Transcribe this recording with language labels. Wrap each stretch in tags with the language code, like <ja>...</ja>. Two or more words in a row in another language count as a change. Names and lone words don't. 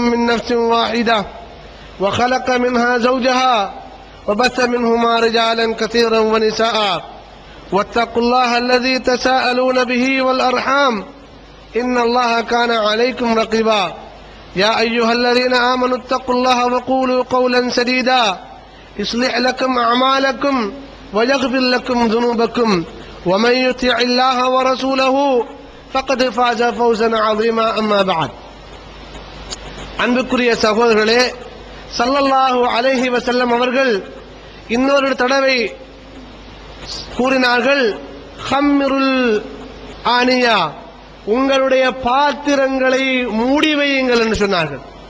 <ar>من نفس واحدة وخلق منها زوجها وبث منهما رجالا كثيرا ونساء واتقوا الله الذي تساءلون به والأرحام إن الله كان عليكم رقيبا يا أيها الذين آمنوا اتقوا الله وقولوا قولا سديدا يصلح لكم أعمالكم ويغفر لكم ذنوبكم ومن يطع الله ورسوله فقد فاز فوزا عظيما أما بعد.</ar> <ta>அன்புக்குரிய சகோதரர்களே,</ta> <ar>صلى الله عليه وسلم</ar> <ta>அவர்கள் இன்னொரு தடவை கூறினார்கள்,</ta> <ar>خمروا الآنية,</ar> <ta>உங்களுடைய பாத்திரங்களை மூடி வையுங்கள் என்று சொன்னார்கள்.</ta>